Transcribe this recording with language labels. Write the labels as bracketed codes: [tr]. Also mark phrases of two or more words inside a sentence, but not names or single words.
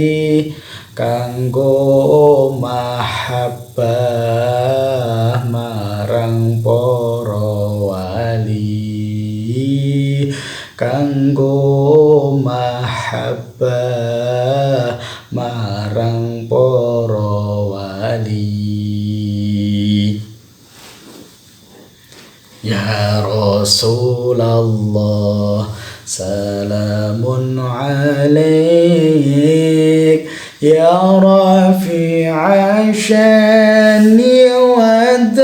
[jv] kanggo mahabbah marang para wali, kanggo mahabbah marang para wali. [ar] Ya Rasulullah, salamun alaik, ya rafi'a syani wa